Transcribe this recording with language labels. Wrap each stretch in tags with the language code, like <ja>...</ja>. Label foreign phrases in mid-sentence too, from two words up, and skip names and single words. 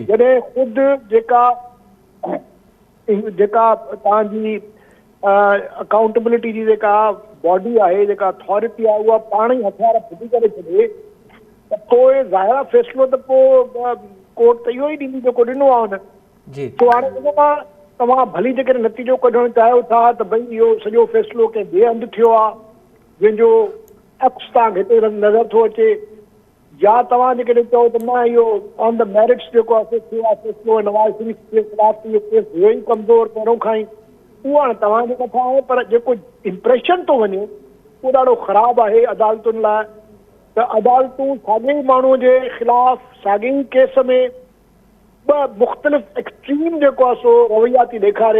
<sd>जॾहिं ख़ुदि जेका तव्हांजी अकाउंटेबिलिटी जी जेका बॉडी आहे, जेका अथॉरिटी आहे, उहा पाण ई हथियार फिटी करे छॾे त पोइ ज़ाहिर फ़ैसिलो त पोइ कोर्ट त इहो ई ॾींदी जेको ॾिनो आहे हुन। जी तो हाणे उन मां तव्हां भली जेकॾहिं नतीजो कढणु चाहियो था त भई इहो सॼो फ़ैसिलो कंहिं ॿिए हंधि थियो आहे जंहिंजो अक्स तव्हांखे हिते नज़र थो अचे, या तव्हां जेकॾहिं चओ त न इहो</sd> <en>on the merits</en> <sd>जेको आहे थियो आहे फ़ैसिलो नवाज़ शरीफ़ जे ख़िलाफ़ इहो केस हुयो ई कमज़ोर पहिरों खां ई, उहो हाणे तव्हांजे मथां आहे। पर जेको इम्प्रेशन थो वञे उहो ॾाढो ख़राबु आहे अदालतुनि लाइ त अदालतूं साॻिए माण्हूअ जे ख़िलाफ़ साॻिए ई केस में ॿ मुख़्तलिफ़ एक्सट्रीम जेको आहे सो रवैया थी ॾेखारे।</sd>